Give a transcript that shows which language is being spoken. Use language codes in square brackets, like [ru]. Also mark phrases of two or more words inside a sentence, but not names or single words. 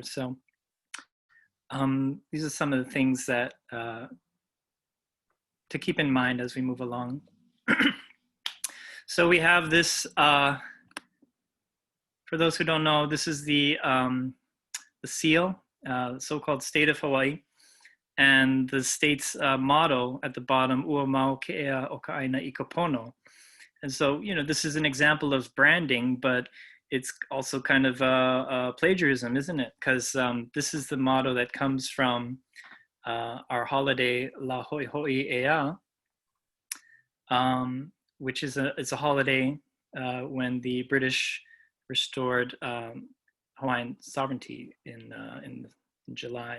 [en] So these are some of the things that to keep in mind as we move along. So we have this, for those who don't know, this is the seal, the so-called state of Hawaii, and the state's motto at the bottom, [haw] Ua mau ke'ea o ka aina I ka pono. [en] And so, you know, this is an example of branding, but it's also kind of plagiarism, isn't it? Because this is the motto that comes from our holiday, La Hoi Hoi Ea, which is it's a holiday when the British restored Hawaiian sovereignty in July.